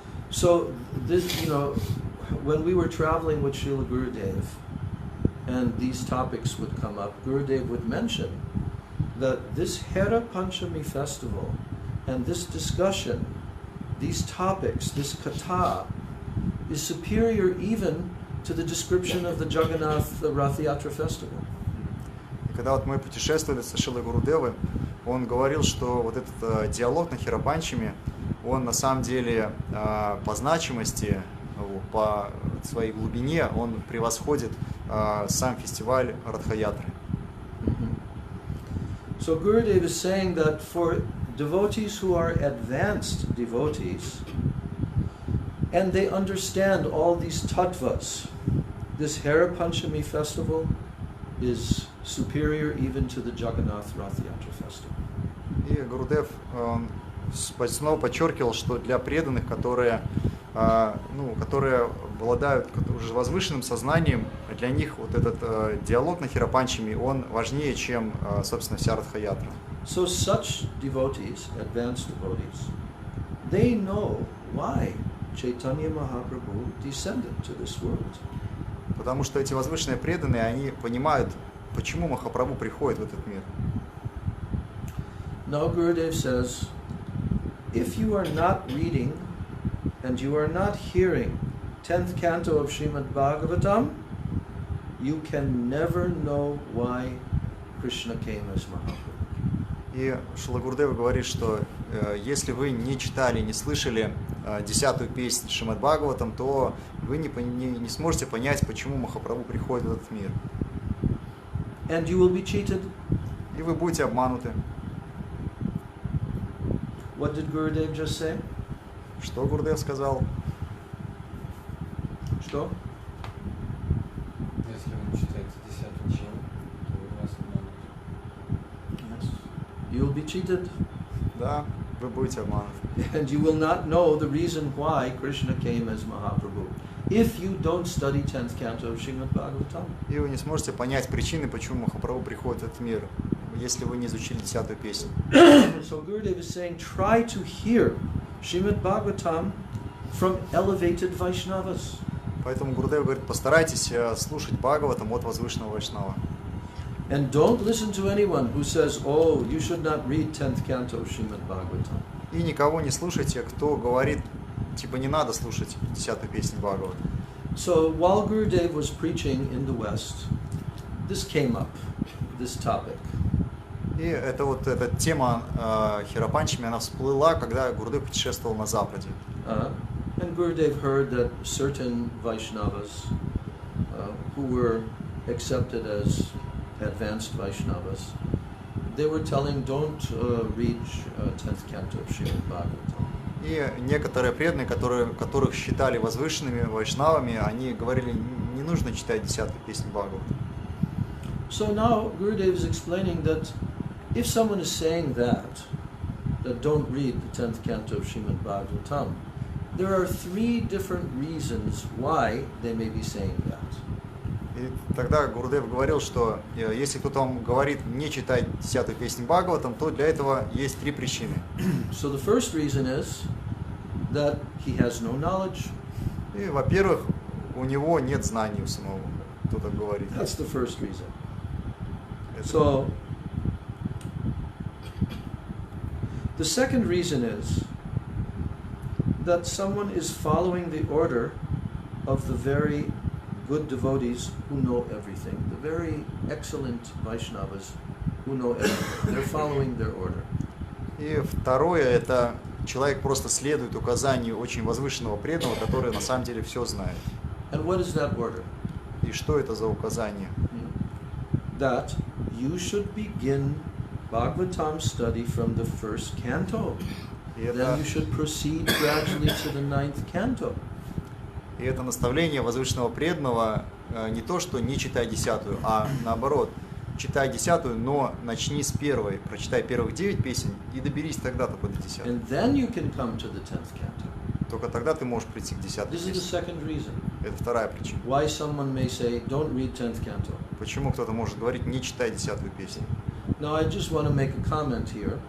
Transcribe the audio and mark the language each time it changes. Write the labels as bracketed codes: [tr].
[en] So this, when we were traveling with Srila Gurudev, and these topics would come up, Gurudev would mention that this Hera Panchami festival and this discussion, these topics, this katha, is superior even to the description of the Jagannath Rath Yatra festival. [ru] И когда вот мы путешествовали со Шрилой Гурудевой, он говорил, что вот этот диалог на Хера Панчами, он на самом деле по значимости, по своей глубине, он превосходит сам фестиваль Радха-ятры. [en] So Gurudev is saying that for devotees who are advanced devotees, and they understand all these tattvas, this Hera Panchami festival is superior even to the Jagannath Rath Yatra festival. [ru] И Гурудев снова подчеркивал, что для преданных, которые обладают уже возвышенным сознанием, для них вот этот диалог на Хера Панчами, он важнее, чем, собственно, вся Радха-ятра. [en] So such devotees, advanced devotees, they know why Chaitanya Mahaprabhu descended to this world. [ru] Потому что эти возвышенные преданные, они понимают, почему Махапрабху приходит в этот мир. [en] Now Gurudev says, if you are not reading and you are not hearing 10th canto of Śrīmad Bhagavatam, you can never know why Krishna came as Mahaprabhu. [ru] И Шрила Гурудева говорит, что если вы не читали, не слышали 10-ю песню Шримад Бхагаватам, то вы не сможете понять, почему Махапрабху приходит в этот мир. [en] And you will be cheated. [ru] И вы будете обмануты. [en] What did Gurudev just say? [ru] Что Гурудев сказал? Что? Если вы читаете 10-ю джим, то вы вас обманут. [en] Yes. You will be cheated. [ru] Да, вы будете обмануты. [en] And you will not know the reason why Krishna came as Mahaprabhu. if you don't study 10th canto of Śrīmad Bhagavatam. [ru] И вы не сможете понять причины, почему Махапрабху приходит в этот мир, если вы не изучили 10-ю песню. [en] So Gurudev is saying, try to hear Śrīmad Bhagavatam from elevated Vaishnavas. [ru] Поэтому Гурудев говорит, постарайтесь слушать Бхагаватам от возвышенного Вайшнава. [en] And don't listen to anyone who says, oh, you should not read 10th canto of Śrīmad Bhagavatam. [ru] И никого не слушайте, кто говорит, типа не надо слушать 10-ю песню Бхагавата. [en] So while Gurudev was preaching in the West, this came up, this topic. [ru] И это вот эта тема Хирапанчами, она всплыла, когда Гурудев путешествовал на Западе. [en] And Gurudev heard that certain Vaishnavas who were accepted as advanced Vaishnavas, they were telling, don't read 10th canto of Śrīmad Bhagavatam. [ru] И некоторые преданные, которых считали возвышенными вайшнавами, они говорили, не нужно читать 10-ю песню Бхагавата. [en] So now Gurudev is explaining that if someone is saying that don't read the 10th canto of Śrīmad Bhagavatam, there are 3 different reasons why they may be saying that. [ru] И тогда Гурудев говорил, что если кто-то вам говорит не читать 10-ю песню Бхагаватам, то для этого есть 3 причины. [en] So the first reason is that he has no knowledge. [ru] И, во-первых, у него нет знаний у самого, кто так говорит. [en] That's the first reason. So the second reason is that someone is following the order of the very good devotees who know everything, the very excellent Vaishnavas who know everything. They're following their order. [ru] И второе, это человек просто следует указанию очень возвышенного преданного, который на самом деле все знает. [en] And what is that order? [ru] И что это за указание? [en] That you should begin Bhagavatam study from the first canto. Then you should proceed gradually to the 9th canto. [ru] И это наставление возвышенного преданного не то, что не читай 10-ю, а наоборот, читай 10-ю, но начни с первой, прочитай первых 9 песен и доберись тогда-то до 10-й. [en] And then you can come to the 10th canto. [ru] Только тогда ты можешь прийти к 10-й [en] This is the [ru] песне. [en] second reason. [ru] Это вторая причина. [en] Why someone may say, don't read 10th canto. [ru] Почему кто-то может говорить, не читай 10-ю песню? [en] Now I just want to make a comment here